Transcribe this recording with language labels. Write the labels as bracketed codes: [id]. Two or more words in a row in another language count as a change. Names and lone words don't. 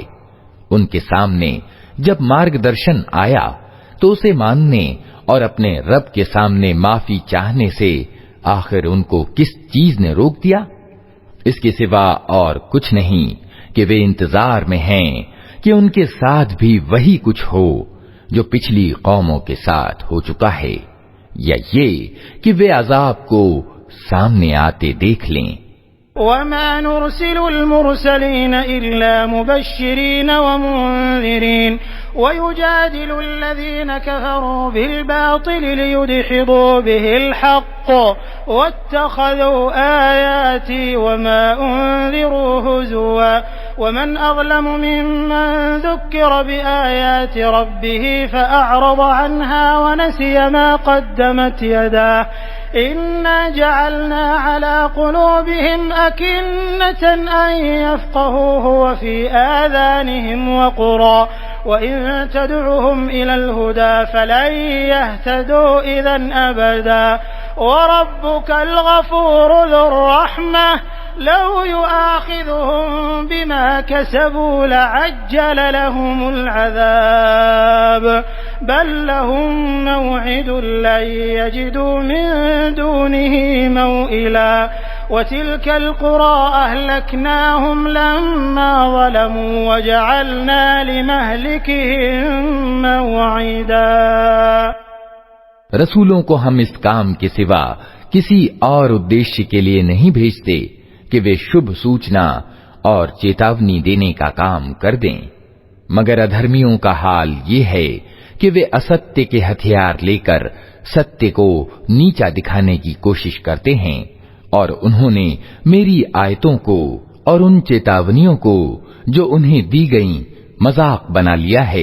[hi] उनके सामने जब मार्गदर्शन आया तो उसे मानने और अपने रब के सामने माफी चाहने से आखिर उनको किस चीज ने रोक दिया? इसके सिवा और कुछ नहीं कि वे इंतजार में हैं कि उनके साथ भी वही कुछ हो जो पिछली कौमों के साथ हो चुका है, या ये कि वे अजाब को सामने आते देख लें। [ar] وما نرسل المرسلين إلا مبشرين ومنذرين ويجادل الذين كفروا بالباطل ليدحضوا به الحق واتخذوا آياتي وما أنذروا هزوا ومن أظلم ممن ذكر بآيات ربه فأعرض عنها ونسي ما قدمت يداه إنا جعلنا على قلوبهم أكنة أن يفقهوه وفي آذانهم وقرا وإن تدعهم إلى الهدى فلن يهتدوا إذا أبدا وربك الغفور ذو الرحمة لو يؤاخذهم بما كسبوا لعجل لهم العذاب بل لهم موعد لن يجدوا من دونه موئلا وتلك القرى أهلكناهم لما ظلموا وجعلنا لمهلكهم موعدا. [hi] रसूलों को हम इस काम के सिवा किसी और उद्देश्य के लिए नहीं भेजते कि वे शुभ सूचना और चेतावनी देने का काम कर दें, मगर अधर्मियों का हाल ये है कि वे असत्य के हथियार लेकर सत्य को नीचा दिखाने की कोशिश करते हैं और उन्होंने मेरी आयतों को और उन चेतावनियों को जो उन्हें दी गईं मजाक बना लिया है।